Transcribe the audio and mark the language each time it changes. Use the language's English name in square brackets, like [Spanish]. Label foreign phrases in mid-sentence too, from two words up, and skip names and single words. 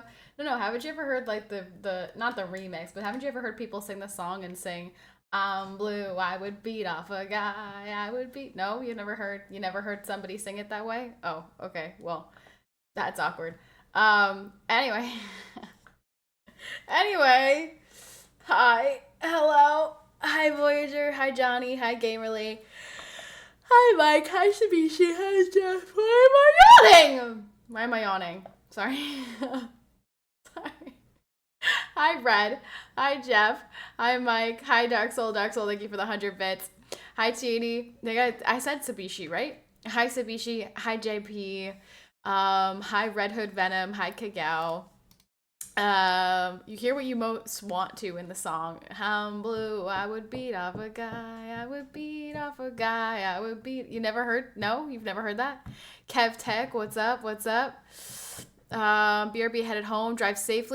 [English] No, haven't you ever heard like the not the remix, but haven't you ever heard people sing the song and sing I'm blue, I would beat off a guy, I would beat No, you never heard somebody sing it that way? Oh, okay. Well, that's awkward. Anyway. Anyway. Hi. Hello. Hi Voyager. Hi Johnny. Hi Gamerly. Hi, Mike. Hi, Sabishi. Hi, Jeff. Why am I yawning? Why am I yawning? Sorry. Sorry. Hi, Red. Hi, Jeff. Hi, Mike. Hi, Dark Soul. Dark Soul, thank you for the 100 bits. Hi, Chidi. I said Sabishi, right? Hi, Sabishi. Hi, JP. Hi, Red Hood Venom. Hi, Kagao. You hear what you most want to in the song. I'm blue, I would beat off a guy, I would beat off a guy, I would beat. You never heard? No? You've never heard that? Kev Tech, what's up? What's up? BRB headed home, drive safely.